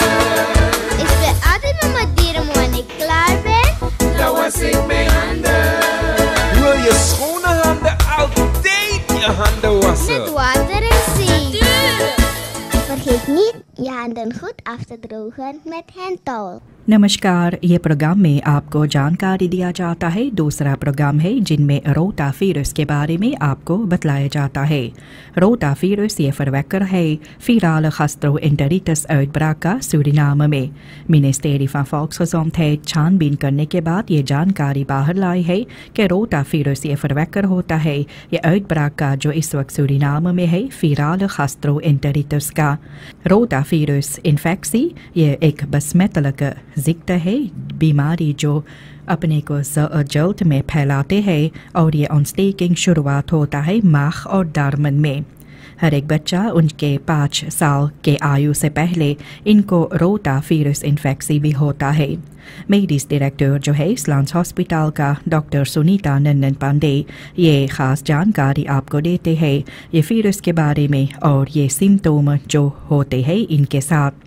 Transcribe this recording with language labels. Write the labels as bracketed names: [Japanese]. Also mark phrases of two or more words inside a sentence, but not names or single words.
[Dutch] Ik ben altijd met mijn dieren, maar wanneer ik klaar ben, Dan was ik mijn handen. Wil je schone handen altijd je handen wassen? met water en zeep. Tuurlijk. Vergeet niet je handen goed af te drogen met handtowel. [Caribbean Hindustani] नमस्कार, ये प्रोग्राम में आपको जानकारी दिया जाता है। दूसरा प्रोग्राम है जिनमें रोटा वीरस के बारे में आपको बतलाया जाता है। रोटा वीरस ये verwekker है [Dutch] virale gastroenteritis uitbraak [Caribbean Hindustani] का सूरीनाम में। मिनिस्ट्री [Dutch] van volksgezondheid [Caribbean Hindustani] छानबीन करने के बाद ये जानकारी बाहर लाई है कि रोटा वीरस ये verwekker होता है ये uitbraak का जो इस वक्त सूरीनाम में है [Dutch] virale gastroenteritis [Caribbean Hindustani] का। रोटा वीरस इन्फेक्सी ये एक [Dutch] besmettelijke ziekte [Caribbean Hindustani] है, बीमारी जो अपने को जल्द में फैलाते हैं और ये ontsteking शुरुआत होता है माह और दार्मन में। हर एक बच्चा उनके 5 साल के आयु से पहले इनको रोटा वीरस इन्फेक्सी भी होता है। [Dutch] medisch directeur [Caribbean Hindustani] जो है इस्लांस हॉस्पिटल का डॉक्टर सुनीता नंदन पांडे ये ख़ास जानकारी आपको देते हैं ये वीरस के बारे में और ये सिम्टोम जो होते हैं इनके साथ।